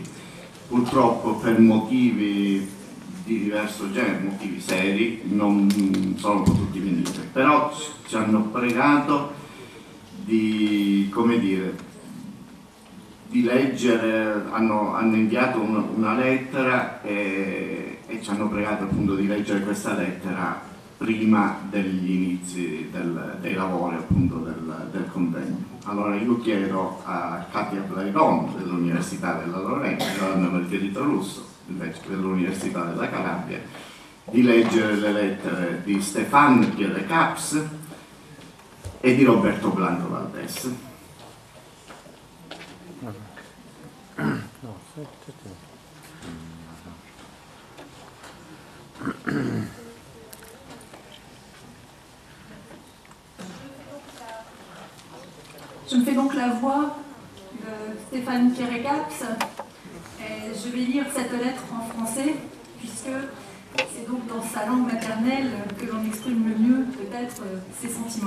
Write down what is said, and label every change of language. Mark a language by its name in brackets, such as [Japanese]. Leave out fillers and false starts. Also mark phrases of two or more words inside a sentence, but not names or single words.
[Italian] Purtroppo per motivi di diverso genere, motivi seri, non sono potuti venire, però ci hanno pregato di, come dire, di leggere, hanno inviato una lettera e ci hanno pregato appunto di leggere questa lettera prima degli inizi dei lavori appunto del convegno. Allora io chiedo a Katia Blairon dell'Università della Lorena e a Anna Margherita Russo invece dell'Università della Calabria di leggere le lettere di Stéphane Pierre-Caps e di Roberto Blanco Valdés. [French] Je me fais donc la voix de Stéphane Pierre-Caps et je vais lire cette lettre en français puisque c'est donc dans sa langue maternelle que l'on exprime le mieux peut-être ses sentiments.